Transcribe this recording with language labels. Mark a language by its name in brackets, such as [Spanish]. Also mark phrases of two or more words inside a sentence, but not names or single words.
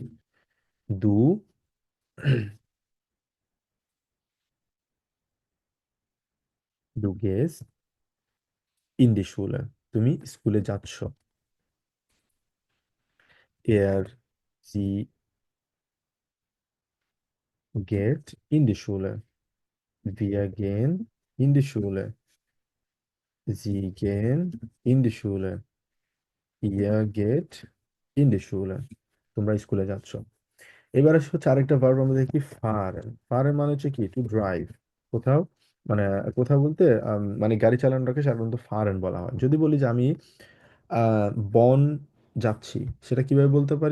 [German] du du gehst in die Schule, [Bangla] তুমি স্কুলে যাচ্ছ। [German] er sie geht in die Schule, wir gehen in die Schule, sie gehen in die Schule, ihr geht in die Schule, [Bangla] তোমরা স্কুলে যাচ্ছ। এবার আসে হচ্ছে আরেকটা ভার্ব, আমরা দেখি ফারেন। ফারেন মানে হচ্ছে কি? [English] to drive. [Bangla] কোথাও, মানে কোথাও বলতে মানে গাড়ি চালানোটাকে সাধারণত ফারেন বলা হয়। যদি বলি যে আমি বন যাচ্ছি, সেটা কিভাবে বলতে পারি?